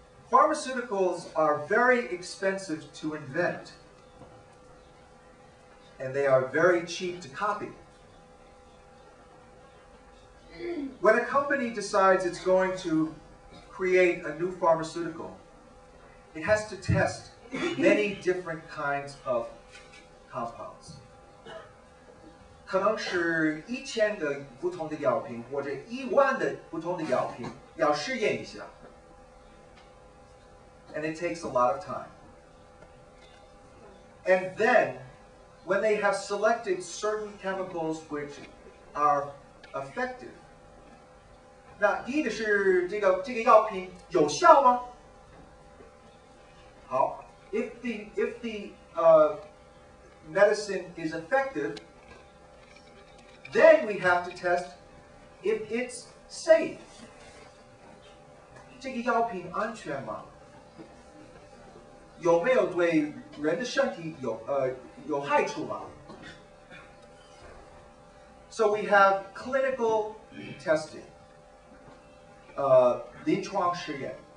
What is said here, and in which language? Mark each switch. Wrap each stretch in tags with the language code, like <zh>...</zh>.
<en>Pharmaceuticals are very expensive to invent, and they are very cheap to copy. When a company decides it's going to create a new pharmaceutical, it has to test many different kinds of compounds.</en> <zh>可能是1000个不同的药品，或者10000的不同的药品要试验一下。</zh> <en>And it takes a lot of time. And then, when they have selected certain chemicals which are effective,</en> <zh>那第一个是这个药品有效吗？</zh> <en>好 if the medicine is effective, then we have to test if it's safe.</en> <zh>这个药品安全吗？有没有对人的身体有害处吗？</zh> <en>So we have clinical testing,</en> <zh>临床试验。</zh>